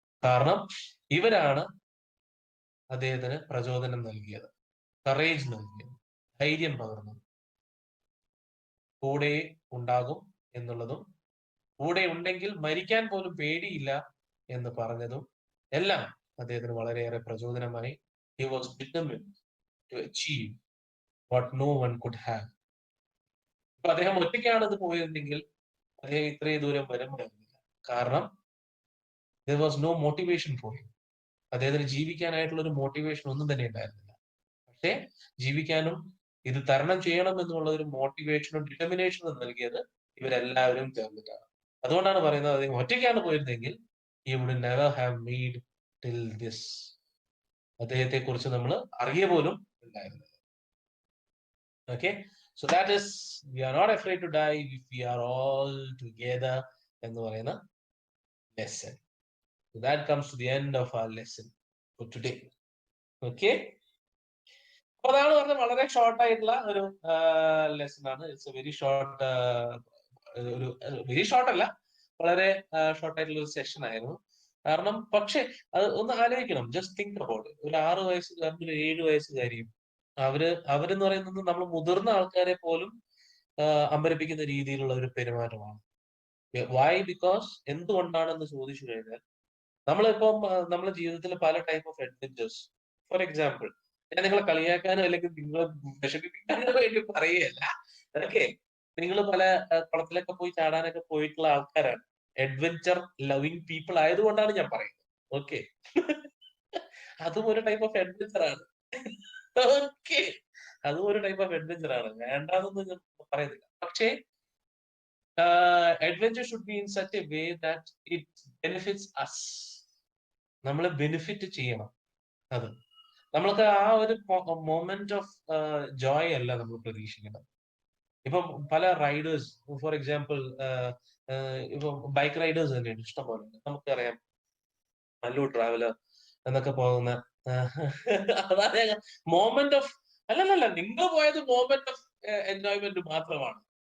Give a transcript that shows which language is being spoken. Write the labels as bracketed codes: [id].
[ml] കാരണം ഇവരാണ് അദ്ദേഹത്തിന് പ്രചോദനം നൽകിയത്, കറേജ് നൽകിയത്, ധൈര്യം പകർന്നത്. കൂടെ ഉണ്ടാകും എന്നുള്ളതും കൂടെ ഉണ്ടെങ്കിൽ മരിക്കാൻ പോലും പേടിയില്ല എന്ന് പറഞ്ഞതും എല്ലാം അദ്ദേഹത്തിന് വളരെയേറെ പ്രചോദനമായി. [en] He was determined to achieve what no one could have. [ml] അപ്പൊ അദ്ദേഹം ഒറ്റയ്ക്കാണ് ഇത് പോയിരുന്നെങ്കിൽ അദ്ദേഹം ഇത്രയും ദൂരം വരുമായിരുന്നില്ല. കാരണം [en] There was no motivation for him. [ml] അദ്ദേഹത്തിന് ജീവിക്കാനായിട്ടുള്ള ഒരു മോട്ടിവേഷൻ ഒന്നും തന്നെ ഉണ്ടായിരുന്നില്ല. പക്ഷേ ജീവിക്കാനും ഇത് തരണം ചെയ്യണം എന്നുള്ള ഒരു മോട്ടിവേഷനും ഡിറ്റർമിനേഷനും നൽകിയത് ഇവരെല്ലാവരും ചേർന്നിട്ടാണ്. അതുകൊണ്ടാണ് പറയുന്നത് അദ്ദേഹം ഒറ്റയ്ക്കാണ് പോയിരുന്നെങ്കിൽ [en] he would never have made till this. [ml] അദ്ദേഹത്തെ കുറിച്ച് നമ്മൾ അറിയ പോലും ഉണ്ടായിരുന്നില്ല. [en] Okay, so that is, we are not afraid to die if we are all together [ml] എന്ന് പറയുന്ന [en] lesson. So that comes to the end of our lesson for today. [ml] Okay, അപ്പൊ അതാണ് പറഞ്ഞത്, വളരെ ഷോർട്ട് ആയിട്ടുള്ള ഒരു ലെസൺ ആണ്. [en] it's a very short, [ml] ഒരു വെരി ഷോർട്ട് അല്ല, വളരെ ഷോർട്ട് ആയിട്ടുള്ള ഒരു സെഷൻ ആയിരുന്നു. കാരണം പക്ഷെ അത് ഒന്ന് ആലോചിക്കണം, [en] Just think about. [ml] ഒരു 6 വയസ്സുകാരനും ഒരു 7 വയസ്സുകാരിയും അവരെന്ന് പറയുന്നത് നമ്മൾ മുതിർന്ന ആൾക്കാരെ പോലും അമ്പരപ്പിക്കുന്ന രീതിയിലുള്ള ഒരു പെരുമാറ്റമാണ്. വൈ? ബിക്കോസ് എന്തുകൊണ്ടാണെന്ന് ചോദിച്ചു കഴിഞ്ഞാൽ, നമ്മളിപ്പം നമ്മുടെ ജീവിതത്തിൽ പല type of adventures, for example, ഞാൻ നിങ്ങളെ കളിയാക്കാനോ അല്ലെങ്കിൽ നിങ്ങളെ വിഷമിപ്പിക്കാനോ വേണ്ടി പറയുകയല്ല. ഓക്കെ, നിങ്ങൾ പല കുളത്തിലൊക്കെ പോയി ചാടാനൊക്കെ പോയിട്ടുള്ള ആൾക്കാരാണ്, അഡ്വെഞ്ചർ ലവിങ് പീപ്പിൾ ആയതുകൊണ്ടാണ് ഞാൻ പറയുന്നത്. ഓക്കെ, അതും ഒരു ടൈപ്പ് ഓഫ് അഡ്വെഞ്ചർ ആണ്. ഓക്കെ, അതും ഒരു ടൈപ്പ് ഓഫ് അഡ്വെഞ്ചർ ആണ്, വേണ്ടാന്നൊന്നും ഞാൻ പറയുന്നില്ല. പക്ഷേ [en] adventure should be in such a way that it benefits us. [ml] നമ്മളെ ബെനിഫിറ്റ് ചെയ്യണം. അത് നമ്മൾക്ക് ആ ഒരു മൊമെന്റ് ഓഫ് ജോയ് അല്ല നമ്മൾ പ്രതീക്ഷിക്കുന്നത്. ഇപ്പം പല റൈഡേഴ്സ്, ഫോർ എക്സാമ്പിൾ ഇപ്പൊ ബൈക്ക് റൈഡേഴ്സ് തന്നെയാണ് ഇഷ്ടംപോലെ. നമുക്കറിയാം മല്ലു ട്രാവലർ എന്നൊക്കെ പോകുന്ന അതായത് മൊമെന്റ് ഓഫ്, അല്ലല്ല, നിങ്ങൾ പോയത് മൊമെന്റ് ഓഫ് എൻജോയ്മെന്റ് മാത്രമാണ്.